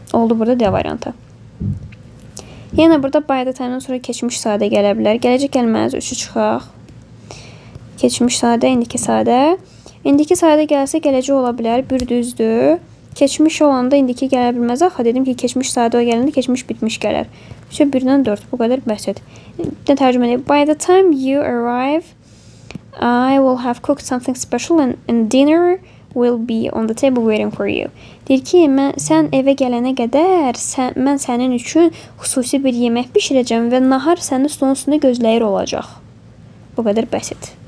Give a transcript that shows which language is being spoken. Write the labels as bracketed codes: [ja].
[az] Oldu burada D variantı. Yəni burada by the time-dan sonra keçmiş sadə gələ bilər. Gələcək gəlməz, 3-ü çıxaq. Keçmiş sadə, indiki sadə. İndiki sadə gəlsə gələcək ola bilər, bir düzdür. Keçmiş olanda indiki gələ bilməz. Axı dedim ki, keçmiş sadə o gələndə keçmiş bitmiş gələr. 1-dən 4, bu qədər bəsit. Tərcümə edeyim. [en] By the time you arrive, I will have cooked something special and dinner will be on the table waiting for you. [az] Deyir ki, sən evə gələnə qədər mən sənin üçün xüsusi bir yemək bişirəcəm və nahar sənin stolun üstündə gözləyir olacaq. Bu qədər bəsit.